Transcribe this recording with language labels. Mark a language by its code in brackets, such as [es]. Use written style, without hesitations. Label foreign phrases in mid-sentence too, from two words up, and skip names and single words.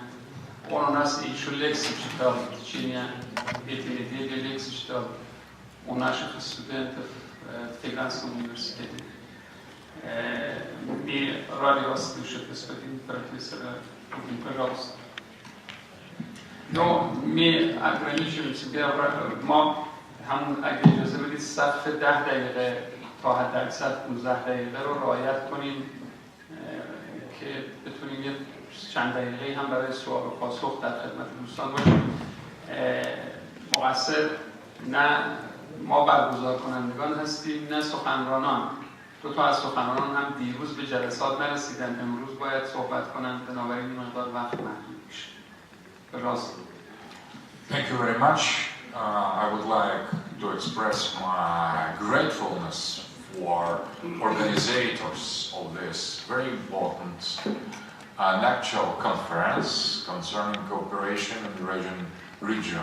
[ru] Он у нас еще лекции читал в течение этой недели, лекции читал у наших студентов в Теheranском университете. Мы рады вас слышать, господин профессор Дугин, пожалуйста. Но мы ограничиваем себя, [fa] همون اگه اجازه بدید صرف 10 دقیقه تا حداکثر 15 دقیقه رو رعایت کنیم که بتونیم یه چند دقیقه هم برای سوال و پاسخ در خدمت دوستان باشیم. مقصر نه ما برگزار کنندگان هستیم نه سخنرانان. دو تا از سخنرانان هم دیروز به جلسات نرسیدن، امروز باید صحبت کنند، بنابراین مقدار وقت محدود میشه. به راست. [en] Thank you very much. I would like to express my gratefulness for organizers of this very important and actual conference concerning cooperation in the region.